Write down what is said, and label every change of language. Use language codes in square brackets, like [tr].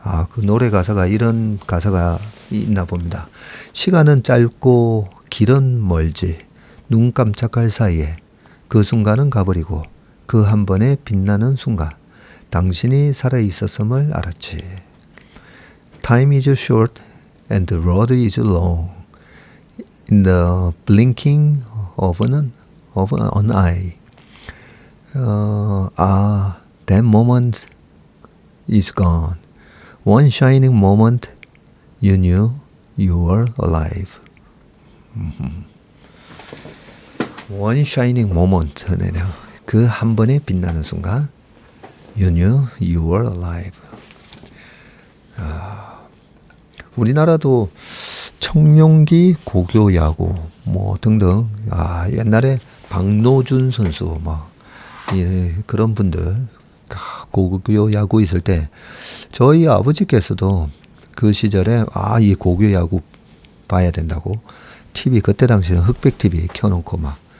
[ko] 그 노래 가사가 이런 가사가 있나 봅니다. 시간은 짧고 길은 멀지 눈 깜짝할 사이에 그 순간은 가버리고 그 한 번에 빛나는 순간 당신이 살아있었음을 알았지. [en] Time is short and the road is long. In the blinking of an eye. That moment is gone. One shining moment you knew you were alive. One shining moment. [ko] 그 한 번에 빛나는 순간 [en] You knew you were alive. [ko] 우리나라도 청룡기 고교 야구 뭐 등등 옛날에 박노준 선수 막 그런 분들 고교 야구 있을 때 저희 아버지께서도 그 시절에 이 고교 야구 봐야 된다고 TV 그때 당시에는 흑백 TV 켜놓고 막